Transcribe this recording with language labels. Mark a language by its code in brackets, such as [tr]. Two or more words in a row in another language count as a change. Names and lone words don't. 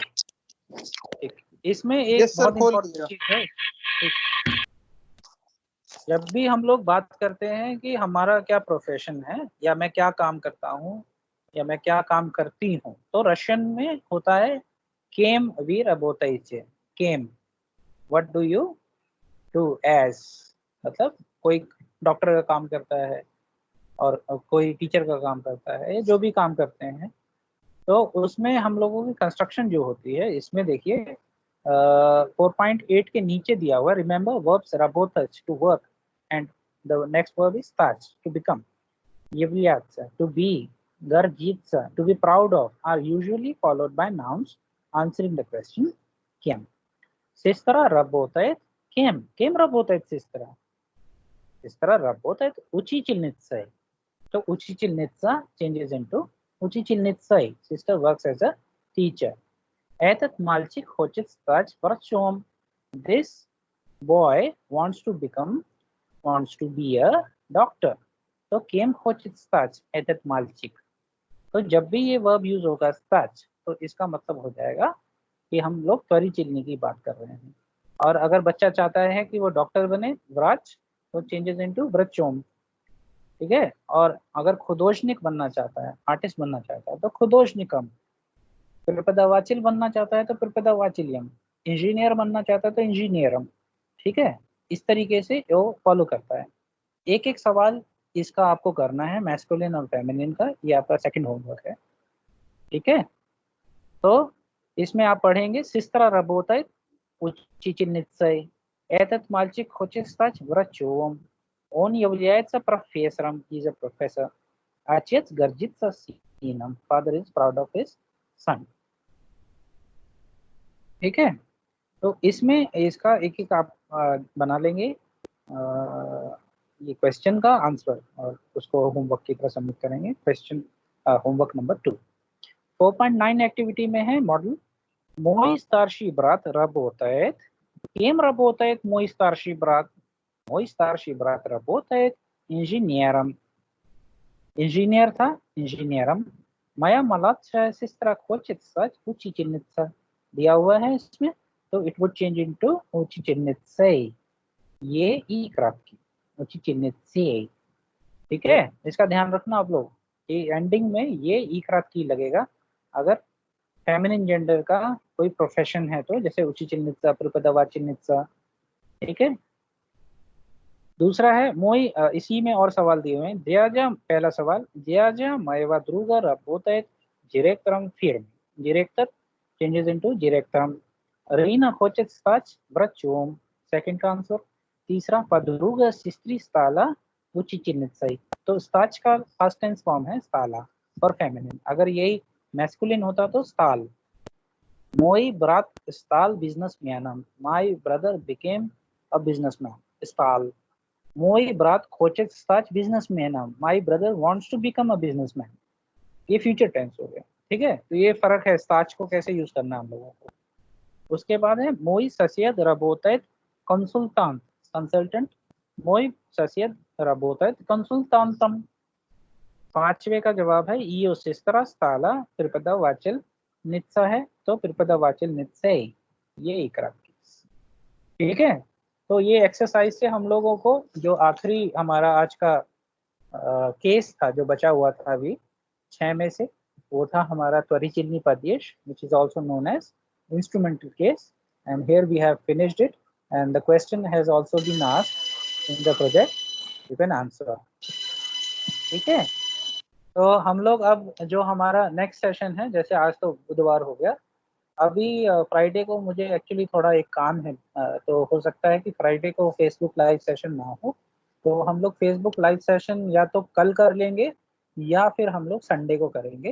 [hi] ठीक, इसमें एक [en] yes sir, [hi] बहुत खोल इम्पोर्टेंट दिया। चीज है। ठीक। जब भी हम लोग बात करते हैं कि हमारा क्या प्रोफेशन है या मैं क्या काम करता हूँ या मैं क्या काम करती हूँ, तो रशियन में होता है [ru] кем вы работаете. [en] केम, what do you do as, [hi] मतलब कोई डॉक्टर का काम करता है और कोई टीचर का काम करता है, जो भी काम करते हैं, तो उसमें हम लोगों की कंस्ट्रक्शन जो होती है, इसमें देखिए [en] 4.8 [hi] के नीचे दिया हुआ, [en] remember verbs работать to work and the next verb is start to become, являться to be, гордиться to be proud of are usually followed by nouns answering the question кем. [ru] Сестра работает кем? Кем работает сестра? Сестра работает учительницей. [en] So учительница changes into учительницей. Sister works as a teacher. [ru] Этот мальчик хочет стать врачом. [en] This boy wants to be a doctor. [ru] तो кем хочет стать этот мальчик? [hi] तो जब भी ये वर्ब यूज होगा start, तो इसका मतलब हो जाएगा कि हम लोग [ru] творительный [hi] की बात कर रहे हैं। और अगर बच्चा चाहता है कि वो डॉक्टर बने, व्राच, तो [en] changes into [hi] व्रचोम। ठीक है। और अगर खुदोशनिक बनना चाहता है, आर्टिस्ट बनना चाहता है, तो खुदोशनिकम। प्रपदावाचिल बनना चाहता है तो प्रपदावाचिलियम। इंजीनियर बनना चाहता है तो इंजीनियरम। ठीक है, इस तरीके से वो फॉलो करता है। एक एक सवाल इसका आपको करना है, मैस्कुलिन और फेमिनिन का। ये आपका सेकंड होमवर्क है। ठीक है, तो इसमें आप पढ़ेंगे [ru] сестра работает учительницей. Этот мальчик хочет стать врачом. Он является профессором. [en] He's a professor. [ru] Отец гордится сыном. [en] Father is proud of his son. [hi] ठीक है, तो इसमें इसका एक एक आप बना लेंगे ये क्वेश्चन का आंसर और उसको होमवर्क की तरह सबमिट करेंगे। [en] question homework number [hi] 2 4.9 एक्टिविटी में है मॉडल [ru] Мой старший брат работает. Кем работает мой старший брат? Мой старший брат работает инженером. Инженер था, инженером. Моя младшая сестра хочет стать учительницей. [hi] दिया हुआ है इसमें, तो [en] it would change into учительницей. [hi] ये ई क्रॉप की учительницей. ठीक है, इसका ध्यान रखना आप लोग। ये एंडिंग में ये ई क्रॉप की लगेगा अगर फेमिनिन जेंडर का कोई प्रोफेशन है तो, जैसे [ru] учительница, преподавательница। [hi] ठीक है, दूसरा है मोई, इसी में और सवाल दिए हुए हैं। Дядя, पहला सवाल, [ru] Дядя моего друга работает директором фирмы. [en] Директор changes into директором. [ru] Рина хочет стать врачом. [hi] Second का आंसर। तीसरा, [ru] подруга сестры стала учительницей. [hi] तो स्टाच का पास्ट टेंस फॉर्म है स्टाला फॉर फेमिनिन। अगर यही मैस्कुलिन होता तो स्टाल। [ru] Мой брат стал бизнесменом. [en] My brother became a businessman. [ru] Стал. Мой брат хочет стать бизнесменом. [en] My brother wants to become a businessman. [hi] ये फ्यूचर टेंस हो गया। ठीक है, तो ये फर्क है स्टाच को कैसे यूज करना है हम लोगों को। उसके बाद है [ru] Мой сосед работает कंसल्टेंट। Мой сосед работает консультантом. [hi] पांचवे का जवाब है [ru] её сестра стала преподавательница [hi] है तो [ru] преподавательницей, [hi] ये इकरा। ठीक है, तो ये एक्सरसाइज से हम लोगों को जो आखिरी हमारा आज का केस था जो बचा हुआ था अभी 6 में से, वो था हमारा [ru] творительный падеж [en] which is also known as instrumental case, and here we have finished it and the question has also been asked in the project. You can answer. [hi] ठीक है, तो हम लोग अब जो हमारा नेक्स्ट सेशन है, जैसे आज तो बुधवार हो गया, अभी फ्राइडे को मुझे एक्चुअली थोड़ा एक काम है, तो हो सकता है कि फ्राइडे को फेसबुक लाइव सेशन ना हो, तो हम लोग फेसबुक लाइव सेशन या तो कल कर लेंगे या फिर हम लोग संडे को करेंगे।